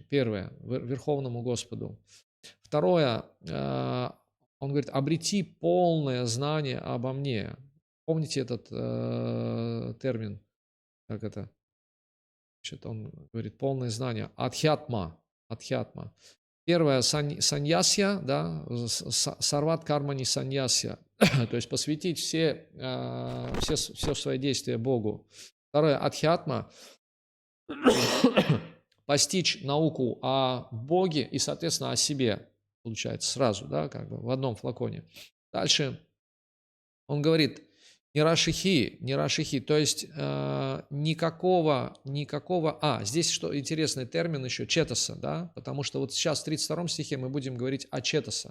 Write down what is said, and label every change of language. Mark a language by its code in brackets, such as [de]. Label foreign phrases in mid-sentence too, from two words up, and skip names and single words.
[ru] Первое, Верховному Господу. Второе, он говорит: обрети полное знание обо мне. Помните этот термин? Как это? Значит, он говорит: полное знание. Адхьятма. Адхьятма. Первое, саньясья, да, [sa] सर्वत् कर्माणि संन्यस्य, [ru] то есть посвятить все свои действия Богу. Второе, адхьятма, постичь науку о Боге и, соответственно, о себе, получается, сразу, да, как бы в одном флаконе. Дальше он говорит: не рашихи, то есть никакого, здесь что интересный термин еще, четаса, да, потому что вот сейчас в 32 стихе мы будем говорить о четаса.